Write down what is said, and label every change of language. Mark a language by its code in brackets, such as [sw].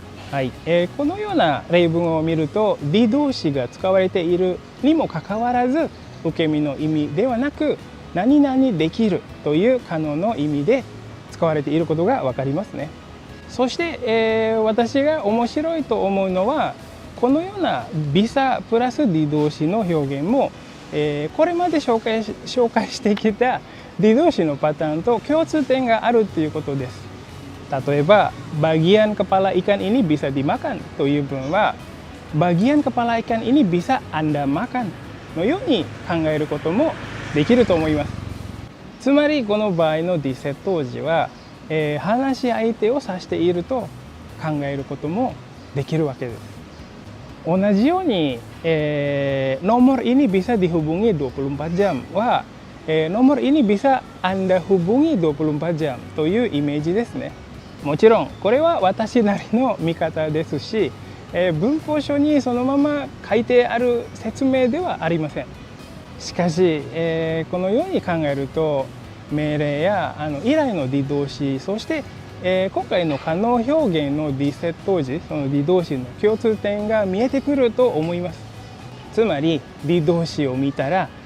[ja] はい、このような例文を見ると D 動詞が使われているにもかかわらず受け身の意味ではなく何々できるという可能の意味で使われていることが分かりますね。そして、私が面白いと思うのはこのようなビサプラス D 動詞の表現も、これまで紹介してきた D 動詞のパターンと共通点があるということです。例えば、 [id] bagian kepala ikan ini bisa dimakan [ja] という文は [id] bagian kepala ikan ini bisa Anda makan [ja] のように考えることもできると思います。つまりこの場合の D 接頭辞は話し相手を指していると考えることもできるわけです。同じように、 [id] nomor ini bisa dihubungi 24 jam [ja] は、 [id] nomor ini bisa Anda hubungi 24 jam [ja] というイメージですね。もちろんこれは私なりの見方ですし、文法書にそのまま書いてある説明ではありません。しかし、このように考えると命令や依頼の D 動詞、そして、今回の可能表現の D 接頭辞、その D 動詞の共通点が見えてくると思います。つまり D 動詞を見たら